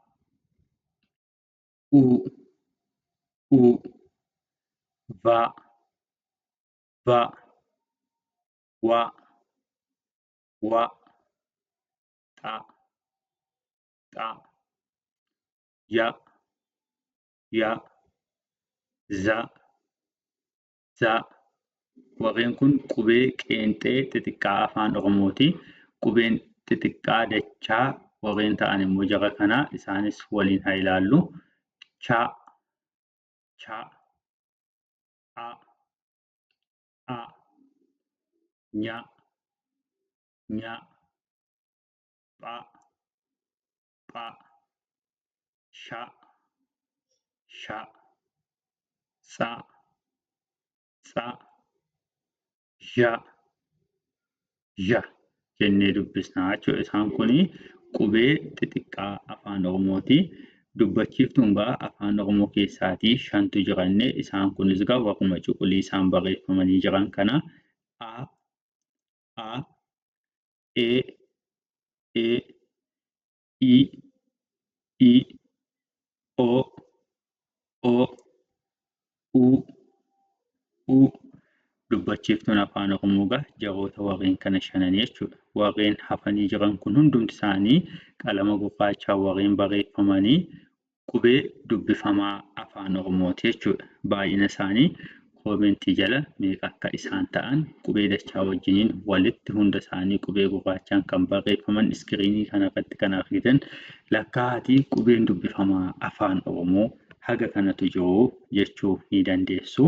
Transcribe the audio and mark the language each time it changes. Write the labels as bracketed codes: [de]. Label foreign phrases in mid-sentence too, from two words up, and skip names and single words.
[om] u, va, va, wa, ta, ta, ya, za, za. Warreen kun qubee qeenxee xixiqqaa afaan Oromooti. Qubeen xixiqqaa dachaa warreen ta'an immoo jara kanaa isaanis waliin haa ilaallu. Cha, cha, a, nya, nya, pha, pha, sha, sha, sa, sa, ya jennee dubbisnaa jechuudha. Isaan kuni qubee xixiqqaa afaan Oromooti. Dubbachiiftuun egaa afaan Oromoo keessaatii 5tu jirannee isaan kunis egaa warruma cuquliisaan barreeffamanii jiran kana a, e, i, o, u. Dubbachiiftuun afaan Oromoo egaa jaroota warreen kana shananii jechuudha. Warreen hafanii jiran kun hundumti isaanii qalama gurraachaan warreen barreeffamanii qubee dubbifamaa afaan Oromooti jechuudha. Baay'ina isaanii koomentii jala meeqa akka isaan ta'an qubee dachaa wajjiniin walitti hunda isaanii qubee gurraachaan kan barreeffaman iskiriinii kanarratti kan argitan lakkaa'aatii qubeen dubbifamaa afaan Oromoo haga kanatu jiru jechuu ni dandeessu.